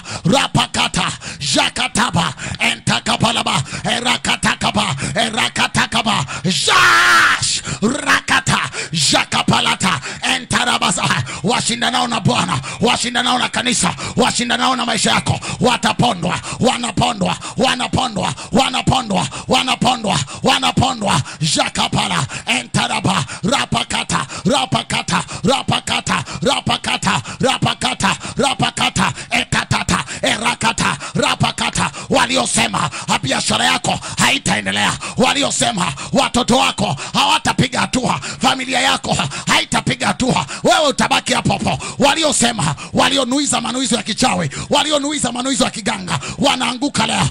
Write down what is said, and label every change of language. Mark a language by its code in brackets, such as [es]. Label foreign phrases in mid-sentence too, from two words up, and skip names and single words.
[sw] Rapakata, jakataba, entakapalaba, rakatakaba, rakatakaba, jash, rakata, jakapalata, entarabasa. washindanao na Bwana, washindanao na kanisa, washindanao na maisha yako, watapondwa, wanapondwa, wanapondwa, wanapondwa, wanapondwa, wanapondwa. Jakapala entaraba rapakata rapakata rapakata rapakata rapakata rapakata ekatata erakata rapakata. Waliosema biashara yako haitaendelea, waliosema watoto wako hawatapiga hatua, familia yako haitapiga hatua, wewe utabaki hapo hapo. Waliosema, walionuiza manuizo ya kichawi, walionuiza manuizo ya kiganga, wanaanguka leo.